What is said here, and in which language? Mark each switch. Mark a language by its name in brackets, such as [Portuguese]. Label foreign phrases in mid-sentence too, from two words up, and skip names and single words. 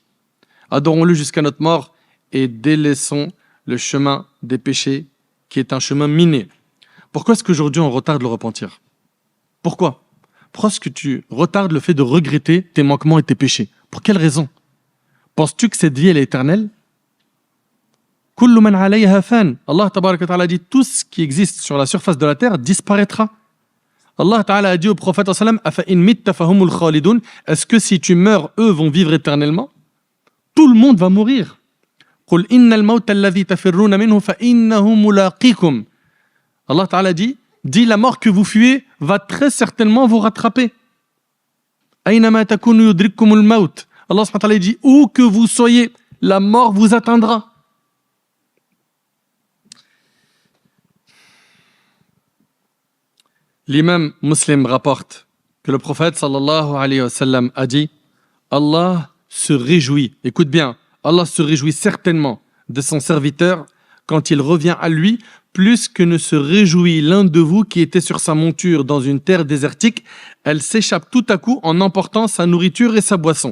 [French] Adorons-le jusqu'à notre mort et délaissons le chemin des péchés qui est un chemin miné. Pourquoi est-ce qu'aujourd'hui on retarde le repentir? Pourquoi? Pourquoi est-ce que tu retardes le fait de regretter tes manquements et tes péchés? Pour quelle raison? Penses-tu que cette vie elle est éternelle? [Arabic] كل من عليها فان. [French] Allah [Arabic] تبارك وتعالى [French] dit tout ce qui existe sur la surface de la terre disparaîtra. Allah ta'ala a dit au prophète sallam [Arabic] أفإن مت فهم الخالدون. [French] Est-ce que si tu meurs, eux vont vivre éternellement? Tout le monde va mourir. [Arabic] قل إن الموت الذي تفرون منه فإنه ملاقيكم. [French] Allah ta'ala dit la mort que vous fuyez va très certainement vous rattraper. [Arabic] أينما تكونوا يدرككم الموت. [French] Allah [Arabic] سبحانه وتعالى [French] dit où que vous soyez, la mort vous atteindra. L'imam Muslim rapporte que le prophète [Arabic] صلى الله عليه وسلم [French] a dit Allah se réjouit, écoute bien, Allah se réjouit certainement de son serviteur quand il revient à lui, plus que ne se réjouit l'un de vous qui était sur sa monture dans une terre désertique, elle s'échappe tout à coup en emportant sa nourriture et sa boisson.